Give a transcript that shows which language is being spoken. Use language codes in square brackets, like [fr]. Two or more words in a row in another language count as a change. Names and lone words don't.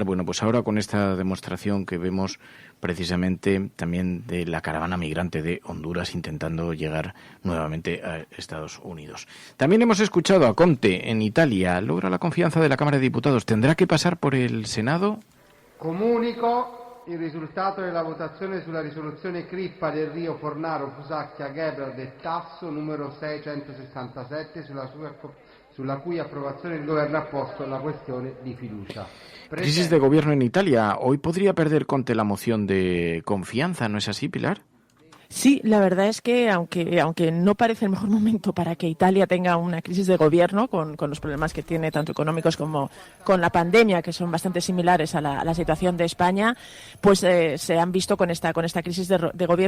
[es] Bueno, pues ahora con esta demostración que vemos precisamente también de la caravana migrante de Honduras intentando llegar nuevamente a Estados Unidos. También hemos escuchado a Conte en Italia. Logra la confianza de la Cámara de Diputados. ¿Tendrá que pasar por el Senado? [it] Comunico il risultato della votazione sulla risoluzione Crippa, Del Rio, Fornaro, Fusacchia, Gebhard e Tasso numero 667 sulla cui approvazione il Governo ha posto la questione di fiducia. [es] Crisis de gobierno en Italia. Hoy podría perder Conte la moción de confianza, ¿no es así, Pilar? Sí, la verdad es que aunque no parece el mejor momento para que Italia tenga una crisis de gobierno con los problemas que tiene tanto económicos como con la pandemia, que son bastante similares a la situación de España, pues se han visto con esta crisis de gobierno,